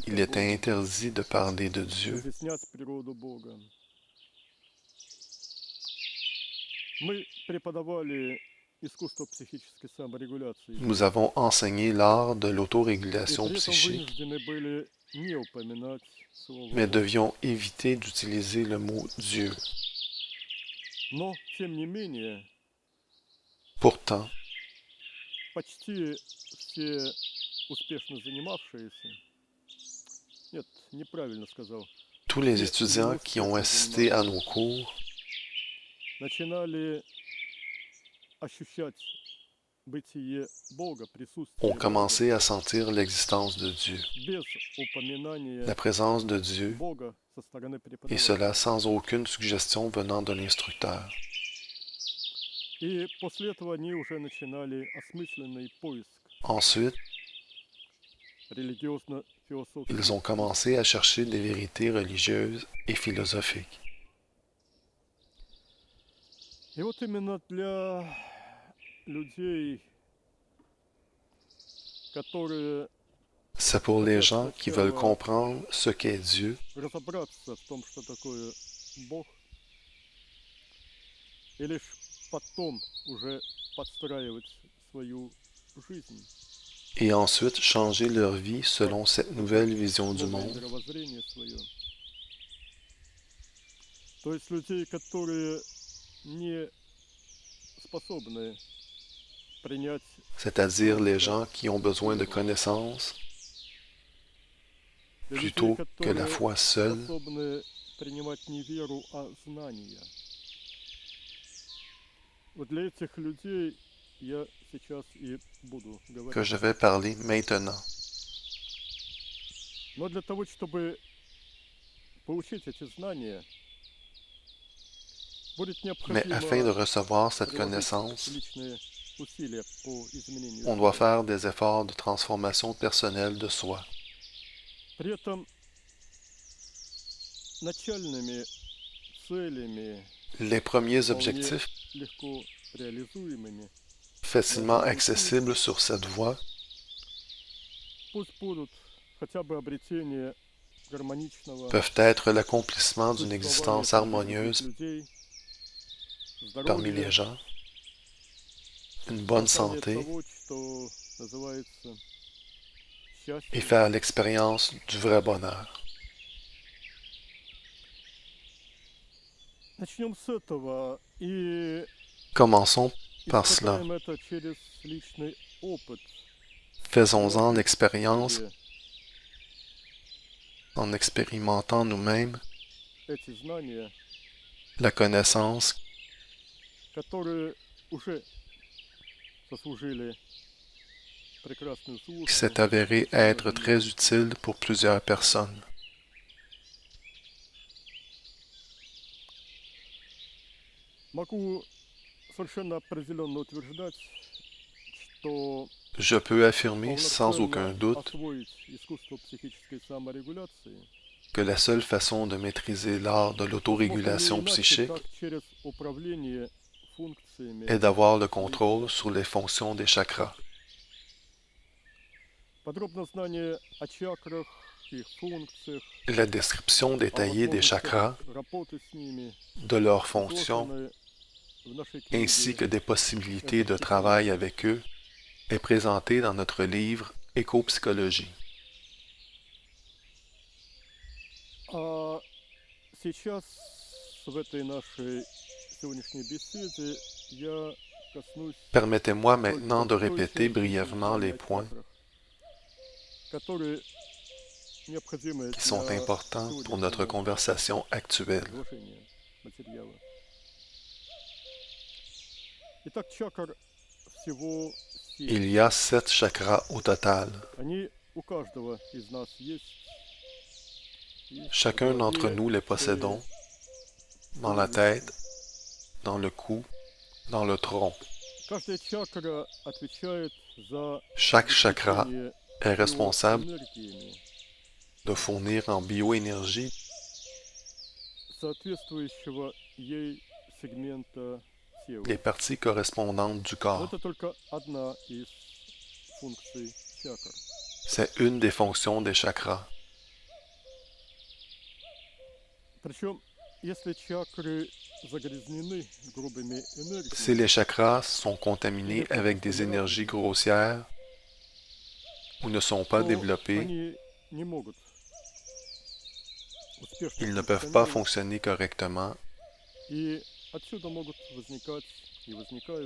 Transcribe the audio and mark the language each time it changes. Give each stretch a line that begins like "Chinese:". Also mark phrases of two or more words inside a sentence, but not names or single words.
French: il
Russian: о
French: était
Russian: Боге,
French: interdit de parler de Dieu,
Russian: разъяснять природу Бога. Мы преподавали искусство психической саморегуляции,
French: nous avons enseigné l'art de
Russian: и
French: l'autorégulation
Russian: при этом
French: psychique,
Russian: вынуждены были не упоминать слово
French: mais
Russian: Бог.
French: devions éviter d'utiliser le mot Dieu.
Russian: Но, тем не менее,
French: Pourtant,
Russian: почти все успешно занимавшиеся, нет, неправильно сказал,
French: tous les
Russian: все
French: étudiants qui ont
Russian: неуспешно
French: assisté à nos
Russian: занимавшиеся
French: cours
Russian: начинали ощущать бытие Бога,
French: ont
Russian: присутствие Бога,
French: commencé à sentir l'existence de Dieu,
Russian: без упоминания
French: la présence de Dieu,
Russian: Бога со стороны
French: et
Russian: преподавателя.
French: cela sans aucune suggestion venant de l'instructeur.
Russian: И после этого они уже начинали осмысленный поиск
French: Ensuite,
Russian: религиозно-философских
French: ils ont
Russian: истин.
French: commencé à chercher des vérités religieuses et philosophiques.
Russian: И вот именно для людей, которые
French: C'est pour les
Russian: хотят
French: gens qui veulent
Russian: сначала
French: comprendre ce qu'est Dieu,
Russian: разобраться в том, что такое Бог, и лишь потом уже подстраивать свою жизнь
French: et ensuite changer leur vie
Russian: под
French: selon cette nouvelle vision du
Russian: новое
French: monde.
Russian: мировоззрение свое. То есть людей, которые не способны принять,
French: C'est-à-dire les
Russian: так сказать,
French: gens qui ont besoin de
Russian: веру.
French: connaissances
Russian: Для людей,
French: plutôt que la
Russian: которые
French: foi seule,
Russian: способны принимать не веру, а знания. Вот для этих людей я сейчас и буду
French: que
Russian: говорить.
French: je vais parler maintenant.
Russian: Но для того, чтобы получить эти знания, будет
French: Mais afin de
Russian: необходимо
French: recevoir cette
Russian: приложить
French: connaissance,
Russian: личные усилия по изменению
French: on doit
Russian: себя.
French: faire des efforts de transformation personnelle de soi.
Russian: При этом начальными целями,
French: Les premiers
Russian: вполне
French: objectifs
Russian: легко реализуемыми в
French: facilement
Russian: данном пути,
French: accessibles sur cette voie
Russian: пусть будут хотя бы обретение гармоничного
French: peuvent être l'accomplissement d'une
Russian: существования
French: existence
Russian: среди других
French: harmonieuse
Russian: людей,
French: parmi les
Russian: здоровья,
French: gens, une bonne
Russian: создание
French: santé
Russian: того, что называется
French: et
Russian: счастьем.
French: faire l'expérience du vrai bonheur.
Russian: Начнем с этого и
French: Commençons par cela.
Russian: испытаем это через личный опыт,
French: Faisons-en
Russian: приложив к
French: l'expérience
Russian: себе
French: en expérimentant nous-mêmes
Russian: эти знания
French: la connaissance
Russian: которые уже заслужили прекрасную
French: qui
Russian: службу.
French: s'est avéré être très utile pour plusieurs personnes.
Russian: Могу совершенно определенно утверждать, что
French: Je peux affirmer sans aucun
Russian: полноценно
French: doute
Russian: освоить искусство психической саморегуляции
French: que la seule façon de maîtriser l'art de
Russian: возможно не
French: l'autorégulation
Russian: иначе,
French: psychique
Russian: как через управление функциями
French: est d'avoir le
Russian: и
French: contrôle sur les fonctions des chakras.
Russian: подробное знание о чакрах, их функциях,
French: La description
Russian: о
French: détaillée des chakras,
Russian: возможностях работы с ними
French: de leurs fonctions,
Russian: изложены в нашей
French: ainsi que
Russian: книге
French: des possibilités de travail avec eux, est présentée dans notre livre Écopsychologie.
Russian: А сейчас в этой нашей сегодняшней беседе я коснусь
French: Permettez-moi
Russian: только
French: maintenant de
Russian: той
French: répéter
Russian: части
French: brièvement les
Russian: изучения о
French: points
Russian: чакрах, которые необходимы
French: qui sont
Russian: для
French: importants pour notre
Russian: сегодняшнего
French: conversation actuelle.
Russian: изложения материала. Итак, чакр всего 7.
French: Il y a 7 chakras au total.
Russian: Они у каждого из нас есть. И в
French: Chacun d'entre
Russian: голове,
French: nous les
Russian: в шее,
French: possédons dans
Russian: в
French: la tête,
Russian: туловище.
French: dans le cou, dans le tronc.
Russian: Каждая чакра отвечает за
French: Chaque chakra
Russian: обеспечение
French: est responsable
Russian: биоэнергиями,
French: de fournir en bioénergie
Russian: соответствующего ей сегмента тела.
French: les parties correspondantes du
Russian: Но
French: corps.
Russian: это только одна из функций чакр.
French: C'est une des fonctions des chakras.
Russian: Причем, если чакры загрязнены грубыми
French: Si
Russian: энергиями,
French: les chakras sont contaminés avec des énergies grossières ou ne sont pas
Russian: то
French: développés,
Russian: они не могут успешно
French: ils ne peuvent pas
Russian: функционировать,
French: fonctionner correctement
Russian: и отсюда могут возникать и возникают